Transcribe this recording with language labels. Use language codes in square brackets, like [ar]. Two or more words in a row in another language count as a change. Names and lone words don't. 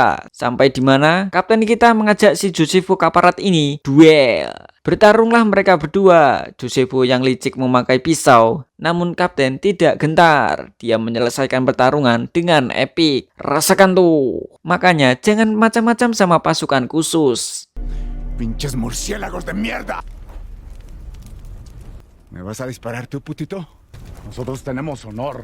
[id] Sampai di mana kapten kita mengajak si Josefo kaparat ini duel. Bertarunglah mereka berdua. Josepho yang licik memakai pisau, namun Kapten tidak gentar. Dia menyelesaikan pertarungan dengan epik. Rasakan tuh. Makanya jangan macam-macam sama pasukan khusus. [es] Pinches murciélagos de mierda. ¿Me vas a disparar tú, putito? Nosotros tenemos honor.